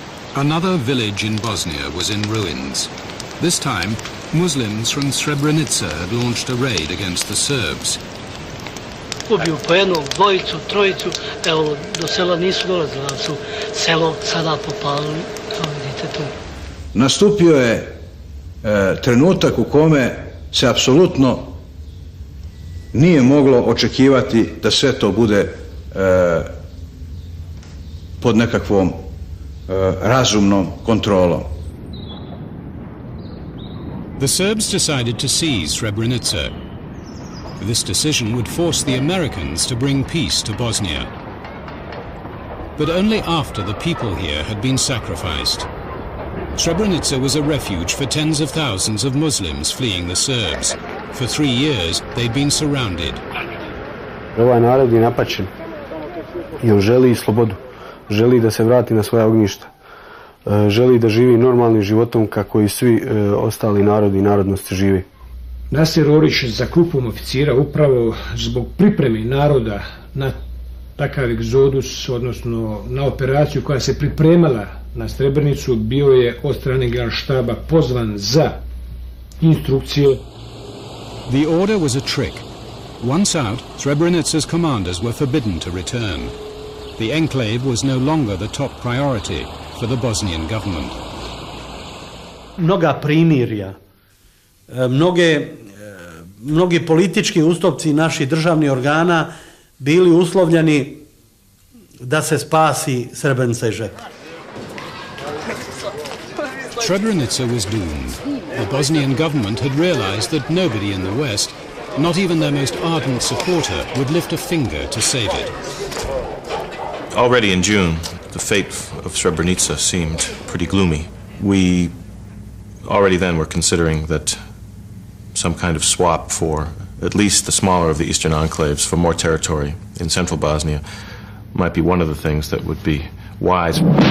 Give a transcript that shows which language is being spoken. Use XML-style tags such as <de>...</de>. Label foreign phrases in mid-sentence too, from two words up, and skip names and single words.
<en>Another village in Bosnia was in ruins. This time, Muslims from Srebrenica had launched a raid against the Serbs.</en> <bs>Ubiju po jednog, dvojicu, trojicu, evo, do sela nisu dolazili, ali su selo sada popalili, kao vidite tu. Nastupio je trenutak u kome se apsolutno nije moglo očekivati da sve to bude pod nekakvom razumnom kontrolom.</bs> <en>The Serbs decided to seize Srebrenica. This decision would force the Americans to bring peace to Bosnia. But only after the people here had been sacrificed. Srebrenica was a refuge for tens of thousands of Muslims fleeing the Serbs. For 3 years, they'd been surrounded.</en> <bs>Ovaj narod je napačen i on želi slobodu. Želi da se vrati na svoja ognjišta. Želi da živi normalnim životom kako i svi ostali narodi i narodnosti živi. Nasir Orić za grupom oficira upravo zbog pripreme naroda na takav egzodus, odnosno na operaciju koja se pripremala na Srebrenicu, bio je od strane Generalštaba pozvan za instrukcije.</bs> <en>The order was a trick. Once out, Srebrenica's commanders were forbidden to return. The enclave was no longer the top priority for the Bosnian government.</en> <bs>Mnoga primirja, mnogi politički ustupci naših državnih organa bili uslovljeni da se spasi Srebrenica i žep.</bs> <en>Srebrenica was doomed. The Bosnian government had realized that nobody in the West, not even their most ardent supporter, would lift a finger to save it. Already in June, the fate of Srebrenica seemed pretty gloomy. We already then were considering that some kind of swap for at least the smaller of the eastern enclaves for more territory in central Bosnia might be one of the things that would be wise.</en>